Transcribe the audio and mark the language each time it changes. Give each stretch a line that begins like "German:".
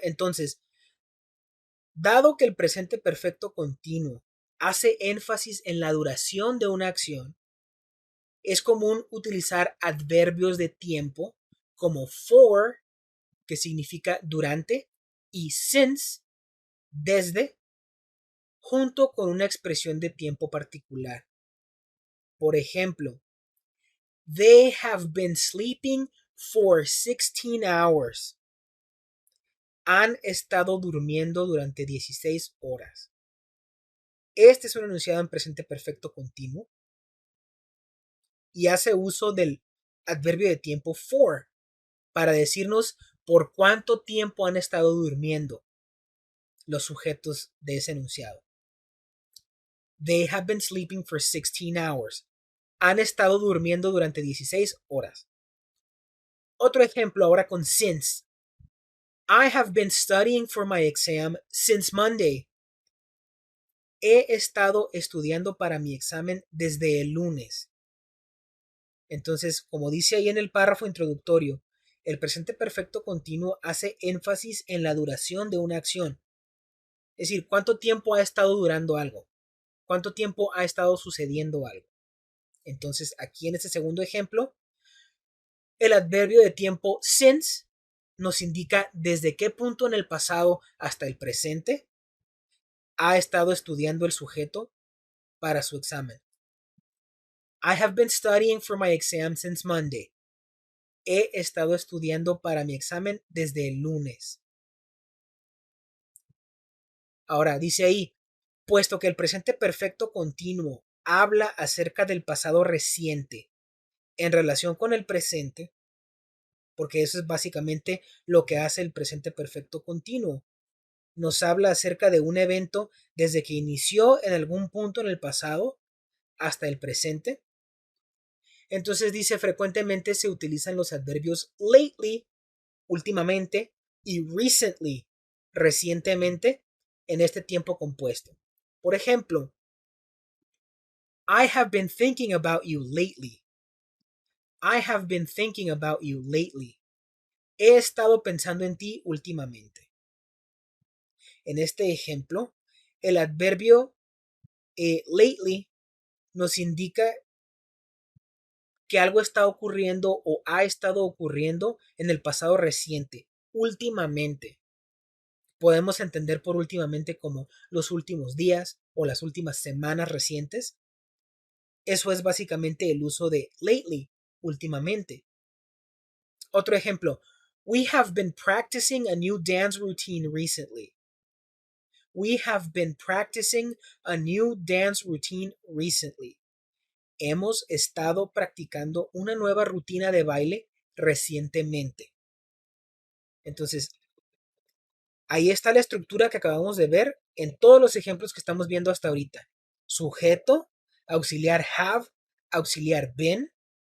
Spanish: Entonces, dado que el presente perfecto continuo hace énfasis en la duración de una acción, es común utilizar adverbios de tiempo como for, que significa durante, y since, desde, junto con una expresión de tiempo particular. Por ejemplo,
English: they have been sleeping for 16 hours.
Spanish: Han estado durmiendo durante 16 horas. Este es un enunciado en presente perfecto continuo y hace uso del adverbio de tiempo for para decirnos por cuánto tiempo han estado durmiendo los sujetos de ese enunciado.
English: They have been sleeping for 16 hours.
Spanish: Han estado durmiendo durante 16 horas. Otro ejemplo ahora con since.
English: I have been studying for my exam since Monday.
Spanish: He estado estudiando para mi examen desde el lunes. Entonces, como dice ahí en el párrafo introductorio, el presente perfecto continuo hace énfasis en la duración de una acción. Es decir, cuánto tiempo ha estado durando algo. Cuánto tiempo ha estado sucediendo algo. Entonces, aquí en este segundo ejemplo, el adverbio de tiempo since nos indica desde qué punto en el pasado hasta el presente ha estado estudiando el sujeto para su examen.
English: I have been studying for my exam since Monday.
Spanish: He estado estudiando para mi examen desde el lunes. Ahora, dice ahí, puesto que el presente perfecto continuo habla acerca del pasado reciente en relación con el presente, porque eso es básicamente lo que hace el presente perfecto continuo. Nos habla acerca de un evento desde que inició en algún punto en el pasado hasta el presente. Entonces dice, frecuentemente se utilizan los adverbios lately, últimamente, y recently, recientemente, en este tiempo compuesto. Por ejemplo,
English: I have been thinking about you lately. I have been thinking about you lately.
Spanish: He estado pensando en ti últimamente. En este ejemplo, el adverbio lately nos indica que algo está ocurriendo o ha estado ocurriendo en el pasado reciente, últimamente. Podemos entender por últimamente como los últimos días o las últimas semanas recientes. Eso es básicamente el uso de lately, últimamente. Otro ejemplo,
English: we have been practicing a new dance routine recently. We have been practicing a new dance routine recently.
Spanish: Hemos estado practicando una nueva rutina de baile recientemente. Entonces, ahí está la estructura que acabamos de ver en todos los ejemplos que estamos viendo hasta ahorita. Sujeto, auxiliar have, auxiliar been,